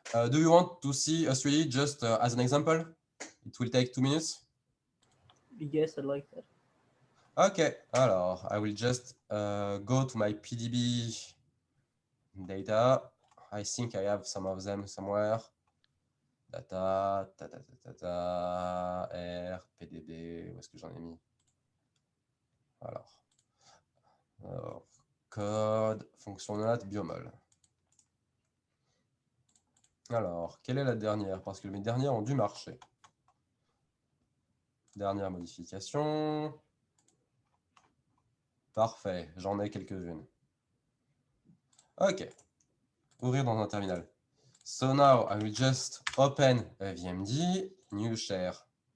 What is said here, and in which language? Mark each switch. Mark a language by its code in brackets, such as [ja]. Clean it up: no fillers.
[en] Do you want to see a 3D just as an example? It will take 2 minutes. Yes, I like that. Okay, alors, I will just go to my PDB data. I think I have some of them somewhere. [fr] Data, R, PDB, où est-ce que j'en ai mis? Alors, code, fonction note, biomol. Alors, quelle est la dernière? Parce que mes dernières ont dû marcher. Dernière modification. Parfait, j'en ai quelques-unes. OK. Ouvrir dans un terminal. [en] So now I will just open a VMD, new share.